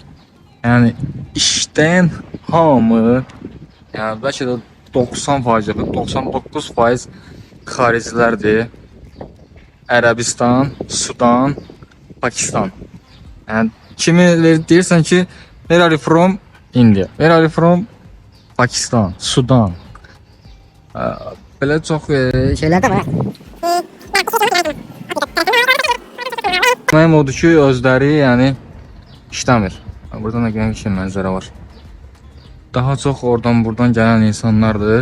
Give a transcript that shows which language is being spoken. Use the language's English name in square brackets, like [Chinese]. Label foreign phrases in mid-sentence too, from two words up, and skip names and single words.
[Azerbaijani] Yəni işdən hamı, yəni bəlkə də 90%, 99% xaricilərdir. Ərəbistan, Sudan, Pakistan. Yəni kimi deyirsən ki, [English] where are you from? India. Where are you from? Pakistan, [Azerbaijani] Sudan. Belə çox şeylər də var. Mənim odur ki, özləri yəni işləmir. Burada nə qədər bir mənzərə var. Daha çox oradan buradan gələn insanlardır.